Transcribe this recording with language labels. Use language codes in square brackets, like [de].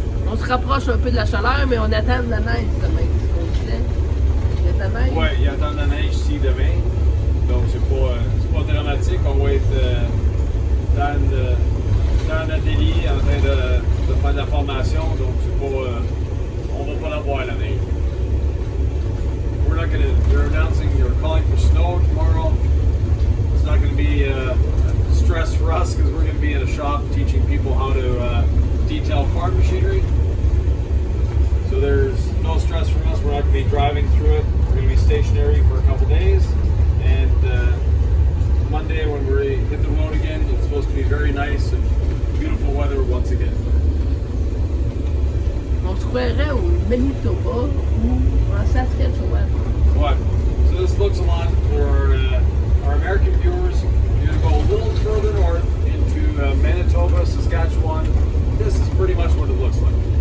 [fr] On se rapproche un peu de la chaleur, mais on attend de la neige demain, c'est ce qu'on disait. Il y a de la neige. Ouais, il attend de la neige ici demain. Donc c'est pas dramatique. On va être dans l'atelier en train de faire de la formation. Donc c'est pas, on va pas l'avoir la neige. [en] They're announcing you're calling for snow tomorrow. It's not going to be stress for us because we're going to be in a shop teaching people how to detail farm machinery. So there's no stress from us. We're not going to be driving through it. We're going to be stationary for a couple days. And Monday when we hit the road again, it's supposed to be very nice and beautiful weather once again. [fr] On se croirait au Manitoba ou en Saskatchewan. [en] What? So this looks a lot for our American viewers. You're going to go a little further north into Manitoba, Saskatchewan. This is pretty much what it looks like.